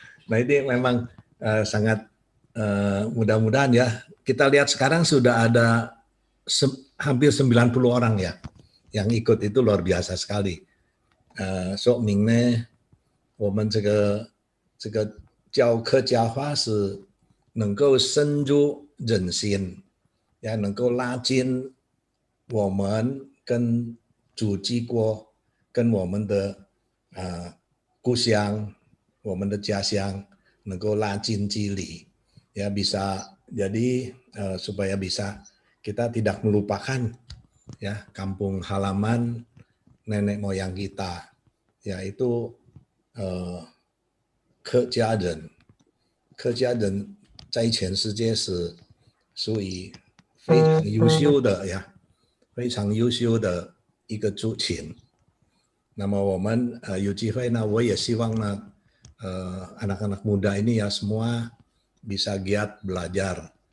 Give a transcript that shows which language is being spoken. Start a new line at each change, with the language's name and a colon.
Indonesian: Nah ini memang sangat mudah-mudahan ya. Kita lihat sekarang sudah ada hampir 90 orang ya yang ikut, itu luar biasa sekali.
Chinese: 说明呢，我们这个教客家话是能够深入人心，也能够拉近我们跟祖籍国、跟我们的故乡、我们的家乡能够拉近距离，
Indonesian: ya bisa jadi supaya bisa kita tidak melupakan ya kampung halaman nenek moyang kita, yaitu
Chinese: 客家人在全世界是属于非常优秀的呀，非常优秀的一个族群。那么我们有机会呢，我也希望呢
Indonesian: anak-anak muda ini ya semua bisa giat belajar.